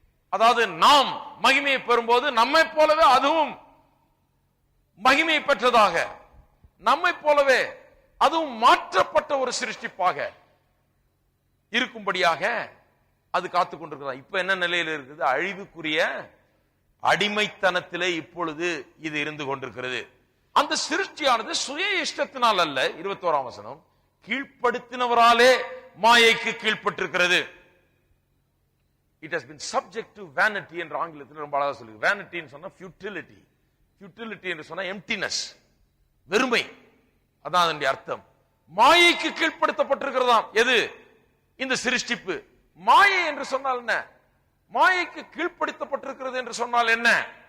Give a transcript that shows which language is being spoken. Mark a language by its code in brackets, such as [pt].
[ta] அதாவது நாம் மகிமையை பெறும்போது நம்மை போலவே அதுவும் மகிமையை பெற்றதாக, நம்மை போலவே அதுவும் மாற்றப்பட்ட ஒரு சிருஷ்டிப்பாக இருக்கும்படியாக அது காத்துக் கொண்டிருக்கிறது. இப்ப என்ன நிலையில் இருக்குது? அழிவுக்குரிய அடிமைத்தனத்திலே இப்பொழுது இது இருந்து கொண்டிருக்கிறது. அந்த சிருஷ்டியானது சுய இஷ்டத்தினால் அல்ல, 21ஆம் வசனம், கீழ்ப்படுத்தினவராலே மாயைக்கு கீழ்ப்பட்டிருக்கிறது. [en] It has been subject to vanity [ta] என்ற ஆங்கிலத்தில் ரொம்ப அழகா சொல்லுது. vanity சொன்னா futility, futility என்று சொன்னா emptiness, வெறுமை, அதான் அதனுடைய அர்த்தம். மாயைக்கு கீழ்ப்படுத்தப்பட்டிருக்கிறதாம். எது? இந்த சிருஷ்டிப்பு. மாயை என்று சொன்னால் என்ன? மாயைக்கு கீழ்ப்படுத்தப்பட்டிருக்கிறது என்று சொன்னால் என்ன?